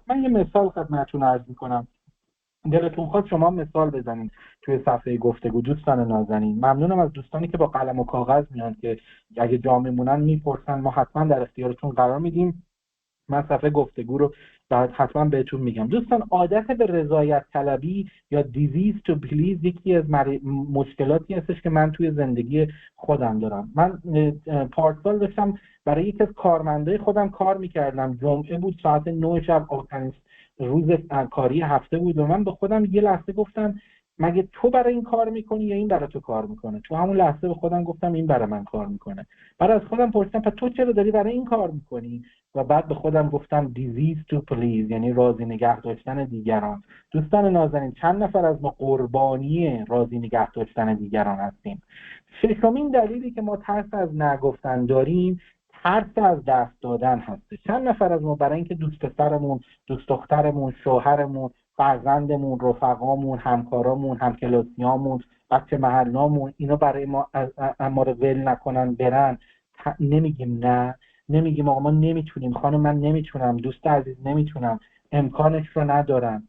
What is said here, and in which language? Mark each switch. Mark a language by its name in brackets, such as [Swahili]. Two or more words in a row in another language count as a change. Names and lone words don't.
[Persian] من یه مثال خدمتتون عرض میکنم، دلتون خواست شما مثال بزنید توی صفحه گفتگو. دوستان نازنین ممنونم از دوستانی که با قلم و کاغذ میان که اگه جا میمونن میپرسن، ما حتما در اختیارتون قرار میدیم. من صفحه گفتگو رو بعد حتما بهتون میگم. دوستان عادت به رضایت طلبی یا [English] disease to please [Persian] یکی از مشکلاتی هستش که من توی زندگی خودم دارم. من پارسال داشتم برای یکی از کارمندای خودم کار میکردم، جمعه بود، ساعت 9 شب، آخرین روز کاری هفته بود و من به خودم یه لحظه گفتم مگه تو برای این کار میکنی یا این برای تو کار میکنه؟ تو همون لحظه به خودم گفتم این برای من کار میکنه. بعد از خودم پرسیدم پس تو چرا داری برای این کار میکنی؟ و بعد به خودم گفتم [English] disease to please، [Persian] یعنی راضی نگه داشتن دیگران. دوستان نازنین چند نفر از ما قربانی راضی نگه داشتن دیگران هستیم؟ ششمین دلیلی که ما ترس از نگفتن داریم ترس از دست دادن هست. چند نفر از ما برای اینکه دوست پسرمون، دوست دخترمون، شوهرمون، فرزندمون، رفقامون، همکارامون، همکلاسیامون، بچه محلامون اینا برای ما رو ول نکنن برن، نمیگیم نه، نمیگیم آقا ما نمیتونیم، خانم من نمیتونم، دوست عزیز نمیتونم، امکانش رو ندارم.